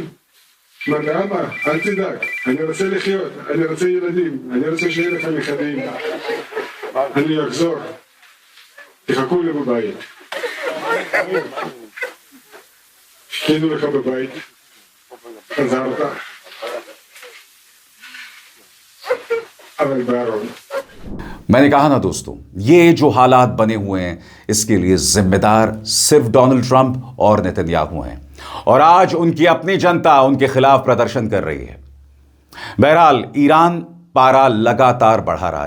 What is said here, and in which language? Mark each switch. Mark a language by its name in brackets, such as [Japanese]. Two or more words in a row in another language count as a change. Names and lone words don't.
[Hebrew] אמרת, אבא, אל תדאג, אני רוצה לחיות, אני רוצה ילדים, אני רוצה שיהיה לך נכדים. אני אחזור, תחכו לי בבית. חיכינו לך בבית, חזרת, אבל בארון. [Hindi] मैंने कहा ना दोस्तों, ये जो हालात बने हुए हैं इसके लिए जिम्मेदार सिर्फ डोनाल्ड ट्रंप और नेतन्याहू हैं। और आज उनकी अपनी जनता उनके खिलाफ प्रदर्शन कर रही है। बहरहाल ईरान पारा लगातार बढ़ा रहा है।